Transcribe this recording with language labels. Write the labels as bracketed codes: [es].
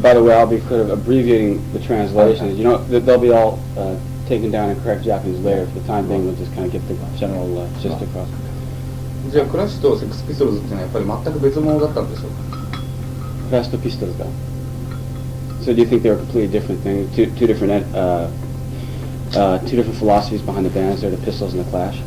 [en] By the way, I'll be kind of abbreviating the translations. Okay. They'll be all taken down in correct Japanese later. For the time being, we'll just kind of get the general gist across. [ja] じゃあクラッシュとセックスピストルズっていうのはやっぱり全く別物だったんでしょうか。クラッシュとピストルズが。 [en] So do you think they were completely different things? Two different philosophies behind the bands there, the Pistols and the Clash?